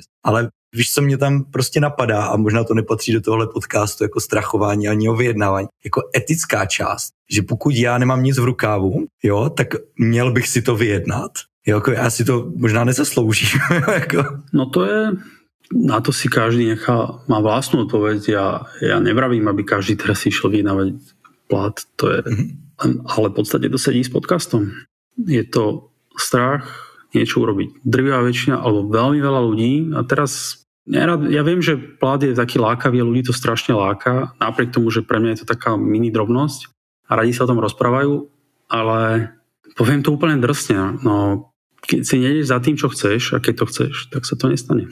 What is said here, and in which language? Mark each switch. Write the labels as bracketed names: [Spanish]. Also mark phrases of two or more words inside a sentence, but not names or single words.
[Czech] Ale víš, co mě tam prostě napadá, a možná to nepatří do tohle podcastu jako strachování ani o vyjednávání, jako etická část, že pokud já nemám nic v rukávu, jo, tak měl bych si to vyjednat. Jo, jako já si to možná nezasloužím. Jako. [Slovak] No to je, na to si každý má vlastnú odpoveď. Ja nevravím, aby každý teraz išiel vyjednávať plat, to je, ale v podstate to sedí s podcastom. Je to strach niečo urobiť. Drvivá väčšina, alebo veľmi veľa ľudí, a teraz ja viem, že plat je taký lákavý, ľudí to strašne láka, napriek tomu, že pre mňa je to taká mini drobnosť a radi sa o tom rozprávajú, ale poviem to úplne drsne, no keď si nejdeš za tým, čo chceš, a keď to chceš, tak sa to nestane.